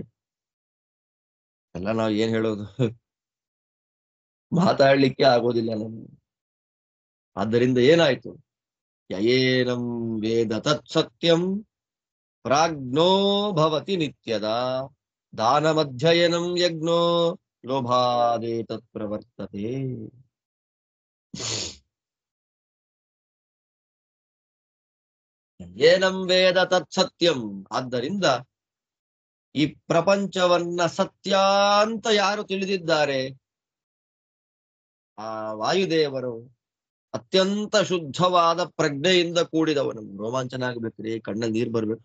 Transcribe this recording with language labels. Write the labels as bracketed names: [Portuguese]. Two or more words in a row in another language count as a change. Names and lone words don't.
[Kannada] ಎಲ್ಲ ನಾವ್ ಏನ್ ಹೇಳೋದು, ಮಾತಾಡ್ಲಿಕ್ಕೆ ಆಗೋದಿಲ್ಲ ನಮ್ಗೆ. ಆದ್ದರಿಂದ ಏನಾಯ್ತು, [Sanskrit] ಯಯೇನಂ ವೇದ ತತ್ಸತ್ಯಂ ಪ್ರಾಜ್ಞೋ ಭವತಿ ನಿತ್ಯದ ದಾನಮಧ್ಯಯನಂ ಯಜ್ಞೋ ಲೋಭಾದೇ ತತ್ ಪ್ರವರ್ತತೆ. ಏನಂ ವೇದ ತತ್ಸತ್ಯಂ. [Kannada] ಆದ್ದರಿಂದ ಈ ಪ್ರಪಂಚವನ್ನ ಸತ್ಯ ಅಂತ ಯಾರು ತಿಳಿದಿದ್ದಾರೆ, ಆ ವಾಯುದೇವರು ಅತ್ಯಂತ ಶುದ್ಧವಾದ ಪ್ರಜ್ಞೆಯಿಂದ ಕೂಡಿದವನು. ರೋಮಾಂಚನ ಆಗ್ಬೇಕ್ರಿ, ಕಣ್ಣಲ್ಲಿ ನೀರು ಬರ್ಬೇಕು.